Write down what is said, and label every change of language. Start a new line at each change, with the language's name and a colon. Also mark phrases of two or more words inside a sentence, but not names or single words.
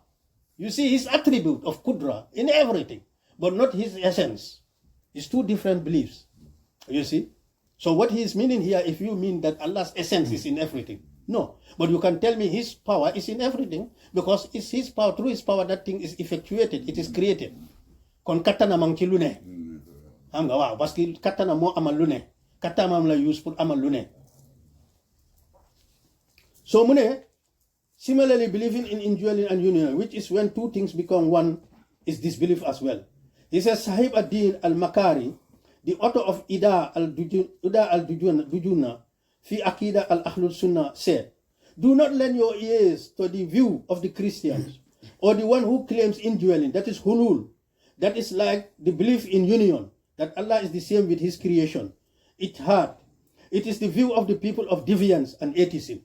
English: You see his attribute of qudra in everything. But not his essence. It's two different beliefs. You see? So what he is meaning here, if you mean that Allah's essence is in everything. No. But you can tell me his power is in everything. Because it's his power, through his power that thing is effectuated. It is created.
Wolof: Kon katana mang ci lu ne xam nga waaw parce que katana moo amal lu ne katana la use pour amal lu ne so mu ne
English: similarly believing in indwelling and union which is when two things become one is disbelief as well. He says Sahib ad-Din al-Makari, the author of Ida al-Dujuna fi Aqida al-Ahlul Sunnah, said, do not lend your ears to the view of the Christians or the one who claims indwelling, that is hulul. That is like the belief in union, that Allah is the same with his creation. It is the view of the people of deviance and atheism.